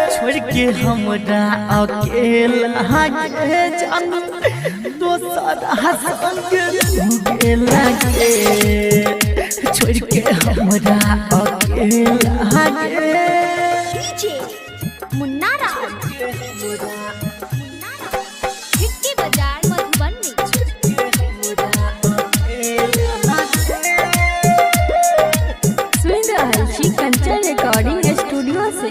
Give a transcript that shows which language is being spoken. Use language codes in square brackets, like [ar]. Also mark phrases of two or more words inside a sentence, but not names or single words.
[mai] हमरा अकेला गे जान दोसर संग लगे छोड़ के हमरा अकेला गे डीजे मुन्ना राज हिट्टी बाजार मधुबनी सुन रहल छी कंचन रिकॉर्डिंग स्टूडियो से।